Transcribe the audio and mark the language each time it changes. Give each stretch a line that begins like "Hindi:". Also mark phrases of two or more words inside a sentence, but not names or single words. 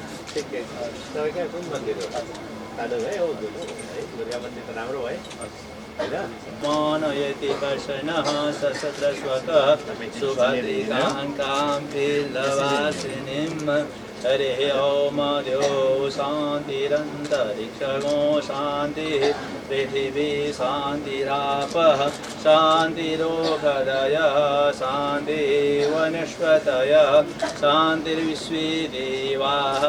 Nepali: तपाईँ कहाँ कुन मन्दिर हो? खानु है हो है दुर्गा मन्दिर त राम्रो है।
Sanskrit: मानयति कर्षणः सशस्त्रस्वकः सुभद्रिकाङ्कां पिल्लवासिनीं हरिः ओम द्यो शान्तिरन्तरिक्षगो शान्तिः पृथिवी शान्तिरापः शान्तिरोगदयः शान्तिः वनस्पतयः शान्तिर्विश्वे देवाः